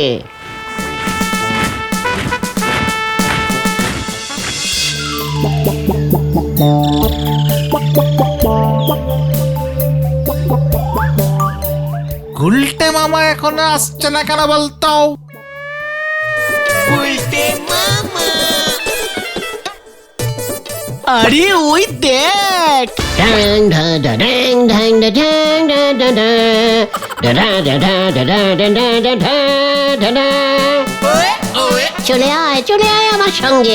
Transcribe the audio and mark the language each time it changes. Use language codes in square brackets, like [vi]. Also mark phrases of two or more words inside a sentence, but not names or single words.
[bn] গুলটে মামা এখনো আসছে না কেন বলতো? আরে ওই দেখ। ড্যাং ডা ডা ড্যাং ড্যাং ডা ড্যাং ডা ডা ডা ডা ডা ডা ডা ডা ডা ডা ডা ডা ডা ডা। চলে আয় আমার সঙ্গে।